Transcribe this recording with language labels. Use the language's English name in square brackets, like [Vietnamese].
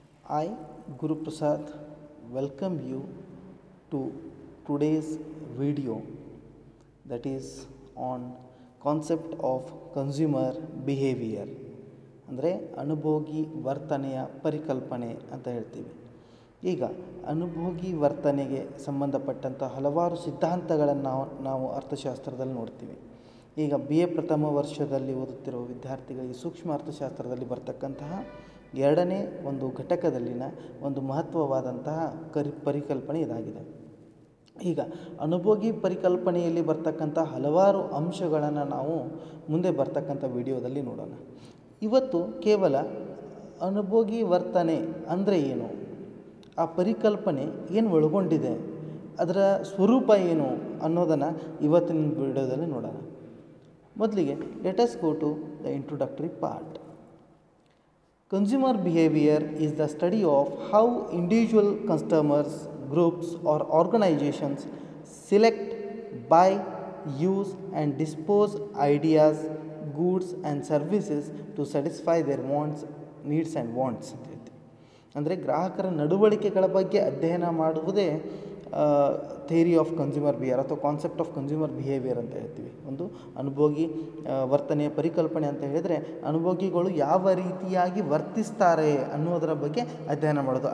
[English] I, Guru Prasad, welcome you to today's video that is on concept of consumer behavior. [Kannada] ಅಂದರೆ ಅನುಭೋಗಿ ವರ್ತನೆಯ ಪರಿಕಲ್ಪನೆ ಅಂತ ಹೇಳ್ತೀವಿ. ಈಗ ಅನುಭೋಗಿ ವರ್ತನೆಗೆ ಸಂಬಂಧಪಟ್ಟಂಥ ಹಲವಾರು ಸಿದ್ಧಾಂತಗಳನ್ನು ನಾವು ಅರ್ಥಶಾಸ್ತ್ರದಲ್ಲಿ ನೋಡ್ತೀವಿ. ಈಗ BA ಪ್ರಥಮ ವರ್ಷದಲ್ಲಿ ಓದುತ್ತಿರುವ ವಿದ್ಯಾರ್ಥಿಗಳಿಗೆ ಸೂಕ್ಷ್ಮ ಅರ್ಥಶಾಸ್ತ್ರದಲ್ಲಿ ಬರ್ತಕ್ಕಂತಹ ಎರಡನೇ ಒಂದು ಘಟಕದಲ್ಲಿನ ಒಂದು ಮಹತ್ವವಾದಂತಹ ಪರಿಕಲ್ಪನೆ ಇದಾಗಿದೆ. ಈಗ ಅನುಭೋಗಿ ಪರಿಕಲ್ಪನೆಯಲ್ಲಿ ಬರ್ತಕ್ಕಂಥ ಹಲವಾರು ಅಂಶಗಳನ್ನು ನಾವು ಮುಂದೆ ಬರ್ತಕ್ಕಂಥ ವಿಡಿಯೋದಲ್ಲಿ ನೋಡೋಣ. ಇವತ್ತು ಕೇವಲ ಅನುಭೋಗಿ ವರ್ತನೆ ಅಂದರೆ ಏನು, ಆ ಪರಿಕಲ್ಪನೆ ಏನು ಒಳಗೊಂಡಿದೆ, ಅದರ ಸ್ವರೂಪ ಏನು ಅನ್ನೋದನ್ನು ಇವತ್ತಿನ ವಿಡಿಯೋದಲ್ಲಿ ನೋಡೋಣ. ಮೊದಲಿಗೆ [English] Let us go to the introductory part. Consumer behavior is the study of how individual customers, groups or organizations select, buy, use and dispose ideas, goods and services to satisfy their wants, needs and wants. [Kannada] ಅಂದರೆ ಗ್ರಾಹಕರ ನಡವಳಿಕೆಗಳ ಬಗ್ಗೆ ಅಧ್ಯಯನ ಮಾಡುವುದೇ [English] theory of consumer behaviour [Kannada] ಅಥವಾ [English] concept of consumer behaviour [Kannada] ಅಂತ ಹೇಳ್ತೀವಿ. ಒಂದು ಅನುಭೋಗಿ ವರ್ತನೆಯ ಪರಿಕಲ್ಪನೆ ಅಂತ ಹೇಳಿದರೆ ಅನುಭೋಗಿಗಳು ಯಾವ ರೀತಿಯಾಗಿ ವರ್ತಿಸ್ತಾರೆ ಅನ್ನೋದರ ಬಗ್ಗೆ ಅಧ್ಯಯನ ಮಾಡೋದು.